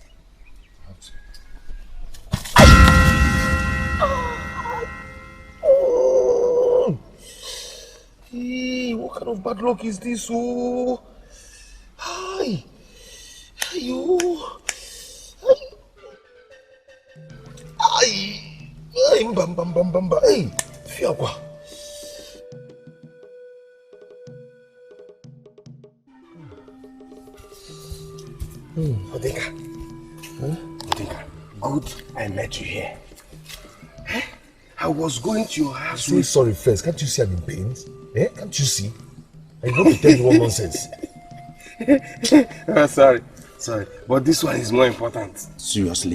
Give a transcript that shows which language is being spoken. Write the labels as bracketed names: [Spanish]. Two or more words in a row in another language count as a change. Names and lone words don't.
[English] I have to. Oh. Hey, what kind of bad luck is this? Oh, hi, you, hi, hey, Fiagwa. Odinka. Odinka, good I met you here. I was going to your house. Say sorry first. Can't you see I'm in pain? Can't you see? I want to tell you one nonsense. Sorry. But this one is more important. Seriously?